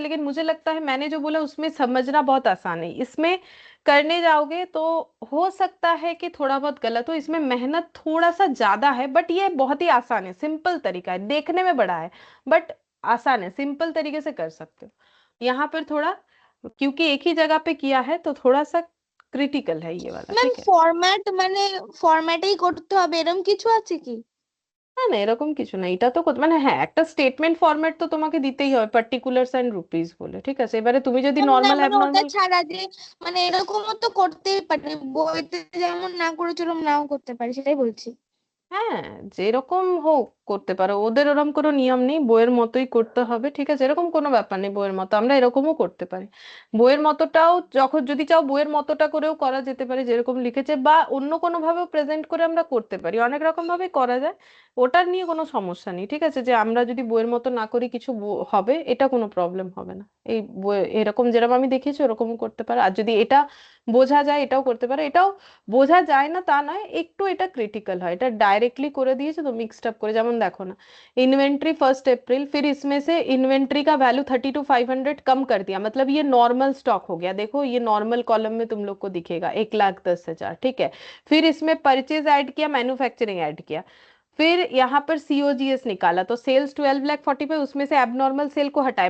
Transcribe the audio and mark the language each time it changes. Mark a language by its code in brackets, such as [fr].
[hi] लेकिन मुझे लगता है मैंने जो बोला उसमें समझना बहुत आसान है, इसमें करने जाओगे तो हो सकता है कि थोड़ा बहुत गलत हो, इसमें मेहनत थोड़ा सा ज्यादा है, बट ये बहुत ही आसान है, सिंपल तरीका है, देखने में बड़ा है बट आसान है, सिंपल तरीके से कर सकते हो। यहाँ पर थोड़ा, क्योंकि एक ही जगह पे किया है तो थोड़ा सा ক্রিটিক্যাল है ये वाला, [en] ma'am [bn] ঠিক है। ফরম্যাট মানে ফরম্যাটেই করতে হবে এরকম কিছু আছে কি? না না এরকম কিছু না, এটা তো মানে হ্যাঁ একটা স্টেটমেন্ট ফরম্যাট তো তোমাকে দিতেই হবে, পার্টিকুলার্স অ্যান্ড রুপিস বলে, ঠিক আছে। এবারে তুমি যদি না নর্মাল মানে ওটা অ্যাবনর্মাল, ছাড়া যে মানে এরকমও তো করতেই পারে, বইতে যেমন না করেছিল ওরকম নাও করতে পারে, সেটাই বলছি। হ্যাঁ যেরকম হোক করতে পারো, ওদের ওরকম কোনো নিয়ম নেই, বইয়ের মতোই করতে হবে, ঠিক আছে, এরকম কোনো ব্যাপার নেই। বইয়ের মতো আমরা এরকমও করতে পারি, বইয়ের মতোটাও যখন যদি চাও বইয়ের মতোটা করেও করা যেতে পারে যেরকম লিখেছে, বা অন্য কোনো ভাবেও প্রেজেন্ট করে আমরা করতে পারি, অনেক রকম ভাবে করা যায়, ওটার নিয়ে কোনো সমস্যা নেই, ঠিক আছে। যে আমরা যদি বইয়ের মতো না করি কিছু হবে, এটা কোনো প্রবলেম হবে না। এই বই এরকম যেরকম আমি দেখিয়েছি ওরকমও করতে পারে, আর যদি এটা বোঝা যায় এটাও করতে পারে। এটাও বোঝা যায় না তা নয়, একটু এটা [hi] क्रिटिकल है, [bn] এটা डायरेक्टली করে দিয়েছে তো মিক্সড আপ করে। [hi] যেমন देखो ना, इन्वेंट्री 1 अप्रैल, फिर इसमें से इन्वेंट्री का वैल्यू 32,500 कम कर दिया, मतलब ये नॉर्मल स्टॉक हो गया। देखो ये नॉर्मल कॉलम में तुम लोग को दिखेगा 1,10,000, ठीक है। फिर इसमें परचेज ऐड किया, मैन्युफैक्चरिंग ऐड किया, फिर यहाँ पर सीओजीएस निकाला, तो सेल्स 12,45, उसमें से एबनॉर्मल सेल को हटाए।